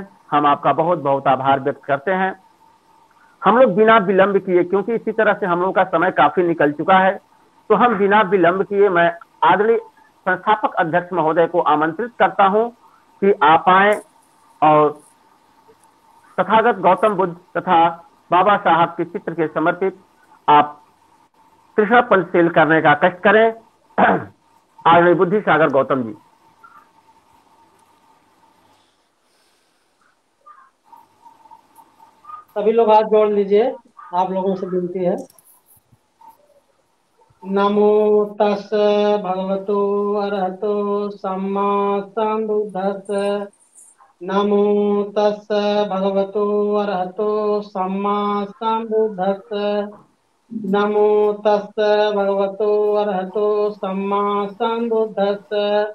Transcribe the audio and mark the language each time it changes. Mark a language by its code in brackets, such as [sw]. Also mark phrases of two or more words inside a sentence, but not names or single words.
[hi] हम आपका बहुत बहुत आभार व्यक्त करते हैं। हम लोग बिना विलंब किए, क्योंकि इसी तरह से हम लोग का समय काफी निकल चुका है, तो हम बिना विलंब किए मैं आदरणीय संस्थापक अध्यक्ष महोदय को आमंत्रित करता हूं कि आप आए और तथागत गौतम बुद्ध तथा बाबा साहब के चित्र के समर्पित आप कृष्ण पंचशील करने का कष्ट करें। आदरणीय बुद्धि सागर गौतम जी। सभी लोग हाथ जोड़ लीजिए, आप लोगों से विनती है। [pi] नमो तस् भगवतो अरहतो सम्मा संबुद्धस्स। नमो तस् भगवतो अरहतो सम्मा संबुद्धस्स। नमो तस् भगवतो अरहतो सम्मा संबुद्धस्स।